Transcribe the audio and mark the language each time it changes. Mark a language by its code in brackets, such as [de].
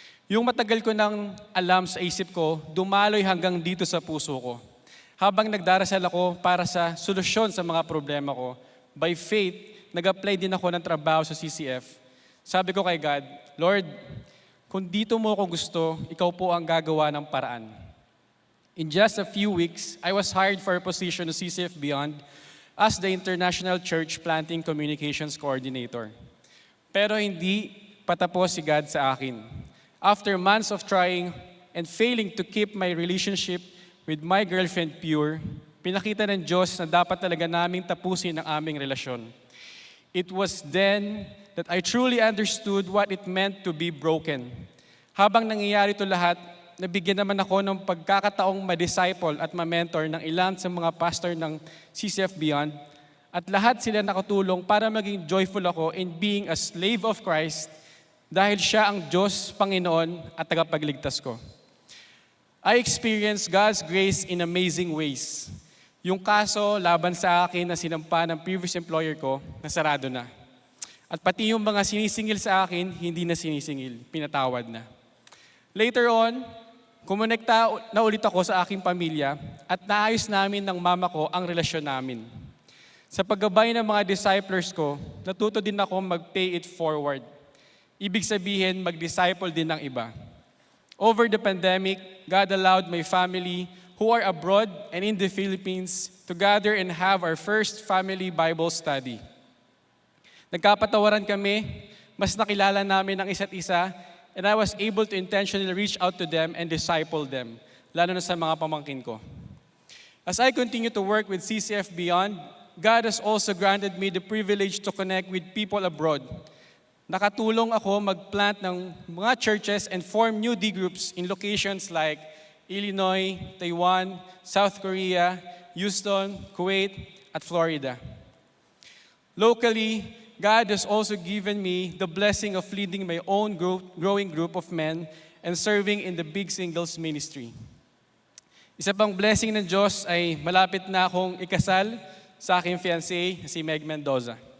[tl] Yung matagal ko nang alam sa isip ko, dumaloy hanggang dito sa puso ko. Habang nagdarasal ako para sa solusyon sa mga problema ko, [en] by faith, [tl] nag-apply din ako ng trabaho sa CCF. Sabi ko kay God, Lord, kung dito mo ako gusto, ikaw po ang gagawa ng paraan. [en] In just a few weeks, I was hired for a position of CCF Beyond as the International Church Planting Communications Coordinator. [tl] Pero hindi patapos si God sa akin. [en] After months of trying and failing to keep my relationship with my girlfriend pure, [tl] pinakita ng Diyos na dapat talaga naming tapusin ang aming relasyon. [en] It was then that I truly understood what it meant to be broken. [tl] Habang nangyayari ito lahat, nabigyan naman ako ng pagkakataong ma-disciple at ma-mentor ng ilan sa mga pastor ng CCF Beyond, at lahat sila nakatulong para maging joyful ako [en] in being a slave of Christ [tl] dahil siya ang Diyos, Panginoon at tagapagligtas ko. [en] I experienced God's grace in amazing ways. [tl] Yung kaso laban sa akin na sinampa ng [en] previous employer [tl] ko, nasarado na. At pati yung mga sinisingil sa akin, hindi na sinisingil, pinatawad na. [en] Later on, [tl] kumonekta na ulit ako sa aking pamilya at naayos namin ng mama ko ang relasyon namin. Sa paggabay ng mga disciples ko, natuto din ako mag- [en] pay it forward. [tl] Ibig sabihin, mag-disciple din ng iba. [en] Over the pandemic, God allowed my family who are abroad and in the Philippines to gather and have our first family Bible study. [tl] Nagkapatawaran kami, mas nakilala namin ang isa't isa, [en] and I was able to intentionally reach out to them and disciple them, [tl] lalo na sa mga pamangkin ko. [en] As I continue to work with CCF Beyond, God has also granted me the privilege to connect with people abroad. [tl] Nakatulong ako mag-plant ng mga churches and [en] form new D groups [tl] in locations like Illinois, Taiwan, South Korea, Houston, Kuwait, at Florida. [en] Locally, God has also given me the blessing of leading my own growing group of men and serving in the Big Singles Ministry. [tl] Isa pang blessing ng Diyos ay malapit na akong ikasal sa aking fiancé, si Meg Mendoza.